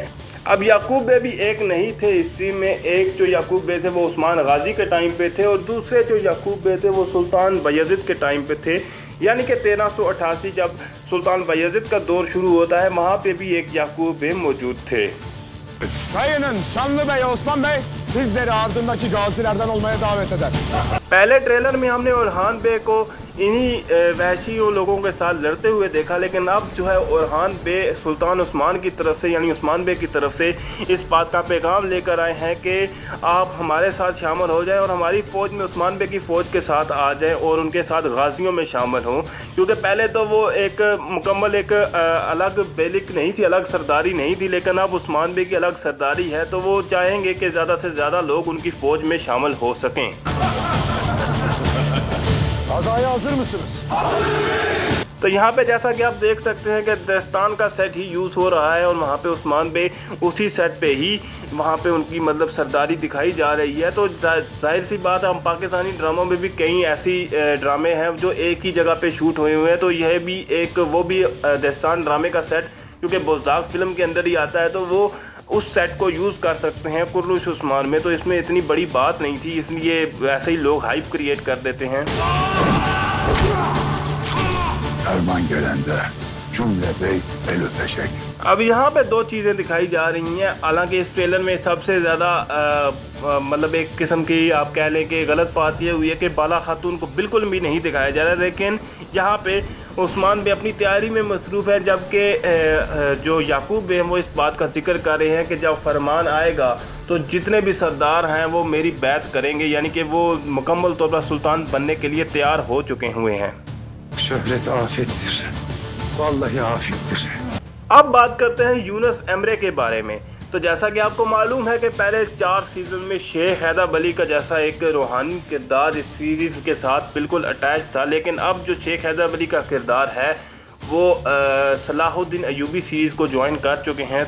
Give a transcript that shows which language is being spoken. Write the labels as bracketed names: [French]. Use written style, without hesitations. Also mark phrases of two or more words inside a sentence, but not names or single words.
[Urdu] اب یعقوب بے بھی ایک نہیں تھے ہسٹری میں۔ ایک جو یعقوب بے تھے وہ عثمان غازی کے ٹائم پہ تھے اور دوسرے جو یعقوب بے تھے وہ سلطان بایزید کے ٹائم پہ تھے. یعنی کہ 1388 جب سلطان بایزید کا دور شروع ہوتا ہے وہاں پہ بھی ایک یعقوب بے موجود تھے. [Turkish] Kayının Şanlı Bey Osman Bey sizleri ardındaki gazilerden olmaya davet eder. [Urdu] پہلے ٹریلر میں ہم نے اورخان بے کو انہی وحشی لوگوں کے ساتھ لڑتے ہوئے دیکھا، لیکن اب جو ہے اورخان بے سلطان عثمان کی طرف سے یعنی عثمان بے کی طرف سے اس بات کا پیغام لے کر آئے ہیں کہ آپ ہمارے ساتھ شامل ہو جائیں اور ہماری فوج میں عثمان بے کی فوج کے ساتھ آ جائیں اور ان کے ساتھ غازیوں میں شامل ہوں. کیونکہ پہلے تو وہ ایک مکمل ایک الگ بیلک نہیں تھی، الگ سرداری نہیں تھی، لیکن اب عثمان بے کی الگ سرداری ہے، تو وہ چاہیں گے کہ زیادہ سے زیادہ لوگ ان کی فوج میں شامل ہو سکیں. [Turkish] Kazaya hazır mısınız? [Urdu] تو یہاں پہ جیسا کہ آپ دیکھ سکتے ہیں کہ دستان کا سیٹ ہی یوز ہو رہا ہے اور وہاں پہ عثمان بے اسی سیٹ پہ ہی وہاں پہ ان کی مطلب سرداری دکھائی جا رہی ہے. تو ظاہر سی بات ہے، ہم پاکستانی ڈراموں میں بھی کئی ایسی ڈرامے ہیں جو ایک ہی جگہ پہ شوٹ ہوئے ہوئے ہیں، تو یہ بھی ایک وہ بھی دستان ڈرامے کا سیٹ کیونکہ بوزداغ فلم کے اندر ہی آتا ہے، تو وہ اس سیٹ کو یوز کر سکتے ہیں کرنش عثمان میں. تو اس میں اتنی بڑی بات نہیں تھی، اس لیے ایسے ہی لوگ [English] hype create [Urdu] کر دیتے ہیں. [Turkish] Erman gelende cümle bey el öpecek. [Urdu] اب یہاں پہ دو چیزیں دکھائی جا رہی ہیں۔ حالانکہ اس ٹریلر میں سب سے زیادہ مطلب ایک قسم کی آپ کہہ لیں کہ غلط بات یہ ہوئی ہے کہ بالا خاتون کو بالکل بھی نہیں دکھایا جا رہا ہے، لیکن یہاں پہ عثمان بھی اپنی تیاری میں مصروف ہے، جبکہ جو یعقوب ہیں وہ اس بات کا ذکر کر رہے ہیں کہ جب فرمان آئے گا تو جتنے بھی سردار ہیں وہ میری بیعت کریں گے، یعنی کہ وہ مکمل طور پر سلطان بننے کے لیے تیار ہو چکے ہوئے ہیں. [Turkish] Şöhret afettir. Vallahi afettir. [Urdu] اب بات کرتے ہیں یونس امرے کے بارے میں. تو جیسا کہ آپ کو معلوم ہے کہ پہلے 4 سیزن میں شیخ حیدر علی کا جیسا ایک روحانی کردار اس سیریز کے ساتھ بالکل اٹیچ تھا، لیکن اب جو شیخ حیدر علی کا کردار ہے وہ صلاح الدین ایوبی سیریز کو جوائن کر چکے ہیں.